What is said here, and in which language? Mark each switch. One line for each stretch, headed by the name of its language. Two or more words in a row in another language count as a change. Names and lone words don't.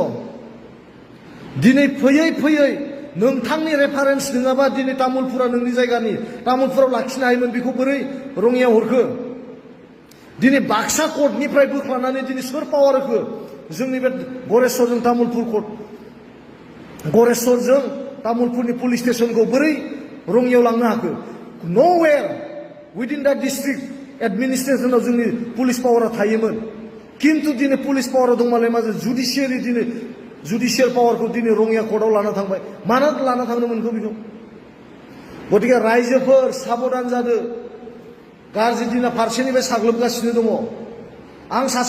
Bodo: दिनै फैयै नोंथांनि रेफारेन्स नङाबा दिनै तामुलपुरा नोंनि जायगानि, तामुलपुराव लाखिनो हायोमोन, बेखौ बोरै रङियायाव हरखो? दिनै बाक्सा कर्टनिफ्राय बोख्लानानै दिनै सोर पावार होखो? जोंनि बे गरेस्वरजों तामुलपुर कर्ट, गरेस्वरजों तामुलपुरनि पुलिस स्टेशनखौ बोरै रङियायाव लांनो हाखो? न'वेर
English: within that district
Bodo: एडमिनिस्ट्रेसनाव जोंनि पुलिस पावारा थायोमोन किन्तु दिनै पुलिस पावाराव दंमालाय मा जुडिशियारि दिनै जुडिशियेल पावारखौ दिनै रङिया कर्टआव लाना थांबाय मानो लाना थांनो मोनखो बेखौ गतिके रायजोफोर साबधान जादो गाज्रि दिना फारसेनिफ्राय साग्लोबगासिनो दङ आं सासे